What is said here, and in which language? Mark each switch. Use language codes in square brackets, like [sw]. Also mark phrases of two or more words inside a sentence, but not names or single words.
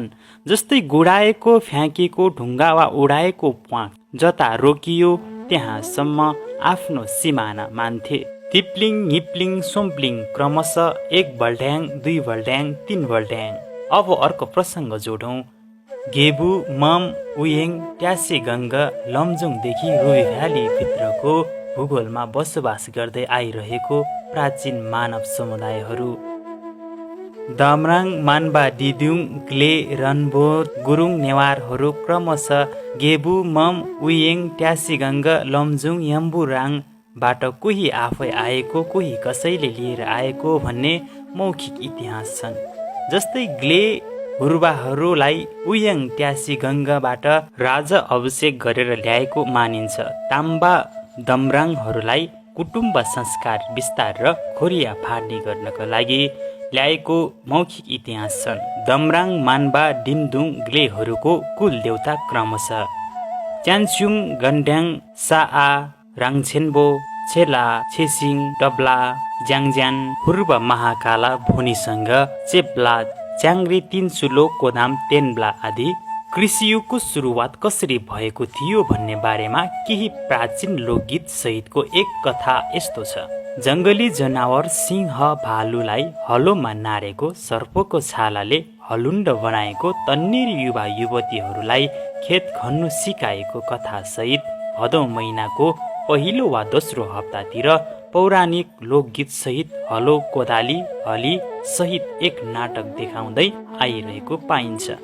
[ne] जस्तै गुडाएको फ्याँकेको ढुङ्गा वा उडाएको प्वाख जता रोकियो त्यहाँसम्म आफ्नो सिमाना मान्थे। तिप्लिङ, हिप्लिङ, सोम्प्लिङ क्रमशः 1 बल्ड्याङ, 2 बल्ड्याङ, 3 बल्ड्याङ। अब अर्को प्रसङ्ग जोडौँ। गेबु, मम, उयेङ, ट्यासेगङ्ग, लमजुङदेखि रुई भ्याली भित्रको भूगोलमा बसोबास गर्दै आइरहेको प्राचीन मानव समुदायहरू दामराङ, मान्बा, दिदुङ, ग्ले, रन्बोर, गुरुङ नेवारहरू क्रमशः गेबु, मम, उयेङ, ट्यासेगङ्ग, लमजुङ, यम्बुराङबाट कोही आफै आएको, कोही कसैले लिएर आएको भन्ने मौखिक इतिहास छन्। जस्तै ग्ले हुर्बाहरूलाई उयेङ ट्यासेगङ्गबाट राजा अभिषेक गरेर ल्याएको मानिन्छ। ताम्बा दमराङहरूलाई कुटुम्ब संस्कार विस्तार र खोरिया फाड्ने गर्नका लागि ल्याएको मौखिक इतिहास छन्। दमराङ, मान्बा, डिमदुङ, ग्लेहरूको कुल देवता क्रमशः च्यान्चुङ, गन्ड्याङ, साआ, राङछेन्बो, छेला, छेसिङ, डब्ला, ज्याङज्यान, हुर्ब महाकाला भोनीसँग चेप्ला, च्याङ्ग्रे, तिनसुलो, कोदाम, तेन्ब्ला आदि। कृषियुगको सुरुवात कसरी भएको थियो भन्ने बारेमा केही प्राचीन लोकगीत सहितको एक कथा यस्तो छ। जङ्गली जनावर सिंह भालुलाई हलोमा नारेको, सर्पको छालाले हलुण्ड बनाएको, तन्नेरी युवा युवतीहरूलाई खेत खन्नु सिकाएको कथा सहित भदौ महिनाको पहिलो वा दोस्रो हप्तातिर पौराणिक लोकगीत सहित हलो, कोदाली, हली सहित एक नाटक देखाउँदै आइरहेको पाइन्छ।